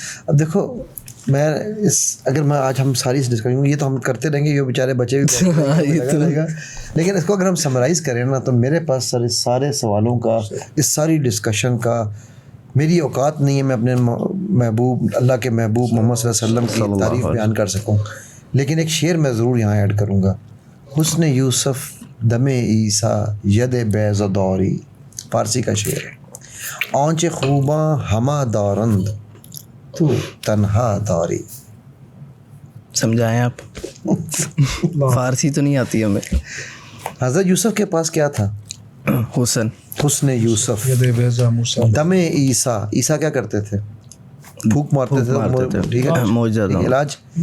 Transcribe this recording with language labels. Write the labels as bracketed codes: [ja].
[ur] اب دیکھو میں اگر میں آج ہم ساری ڈسکس کریں گے, یہ تو ہم کرتے رہیں گے, یہ بیچارے بچے بھی رہے گا, لیکن اس کو اگر ہم سمرائز کریں نا تو میرے پاس سارے سوالوں کا, اس ساری ڈسکشن کا میری اوقات نہیں ہے میں اپنے محبوب اللہ کے محبوب محمد صلی اللہ علیہ وسلم کی تعریف بیان کر سکوں. لیکن ایک شعر میں ضرور یہاں ایڈ کروں گا. [fa] حسن یوسف دم عیسیٰ ید بیض دوری, [ur] فارسی کا شعر ہے. [fa] آنچ خوباں ہما دارند تو تنہا داری. [ur] سمجھائیں آپ, فارسی تو نہیں آتی ہمیں. حضرت یوسف کے پاس کیا تھا؟ حسن یوسف, دم عیسیٰ. عیسیٰ کیا کرتے تھے؟ پھوک مارتے تھے, ٹھیک ہے, علاج.